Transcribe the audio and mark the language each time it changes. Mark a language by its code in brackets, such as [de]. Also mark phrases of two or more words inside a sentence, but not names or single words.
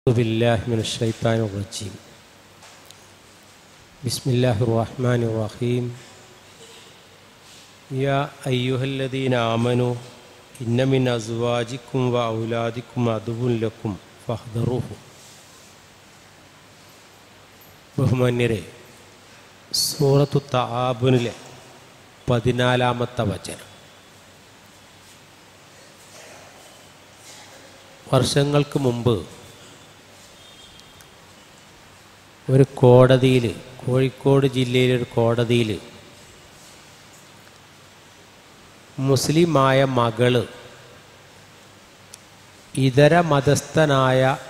[ar] أعوذ بالله من الشيطان الرجيم بسم الله الرحمن الرحيم يا أيها الذين آمنوا إن من أزواجكم وأولادكم عدو لكم فاحذروه. [ml] ബഹുമാന്യരെ, സൂറത്തു തആബുനിലെ 14-ാമത്തെ വചനം. വർഷങ്ങൾക്ക് മുമ്പ് ഒരു കോടതിയിൽ, കോഴിക്കോട് ജില്ലയിലെ ഒരു കോടതിയിൽ മുസ്ലിമായ മകള് ഇതര മതസ്ഥനായ